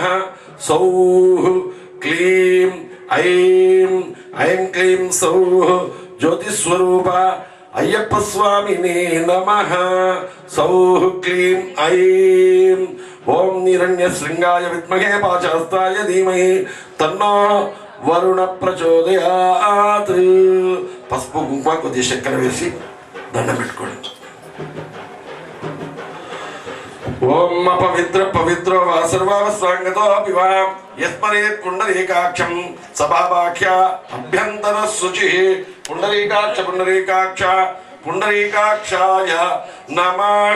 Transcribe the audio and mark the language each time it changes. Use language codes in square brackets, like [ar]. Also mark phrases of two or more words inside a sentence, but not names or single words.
[sa] सौः क्लीं ऐं ऐं क्लीं सौः ज्योतिस्वरूप अय्यप्प स्वामिने नमः. सौः क्लीं ऐं ओम निरण्यशृंगाय विद्महे पाशहस्ताय धीमहि तन्नो वरुण प्रचोदयात्. [te] పసుపు కుంకుమ కొద్దిగా చక్కెర వేసి దండం పెట్టుకోండి. [sa] ఓం అపవిత్ర పవిత్రో వా సర్వావస్వాంగతోపి వా యస్మరేత్ పుండరీకాక్షం సభావాక్య అభ్యంతర శుచి పుండరీకాక్ష పుండరీకాక్ష పుండరీకాక్షాయ నమః.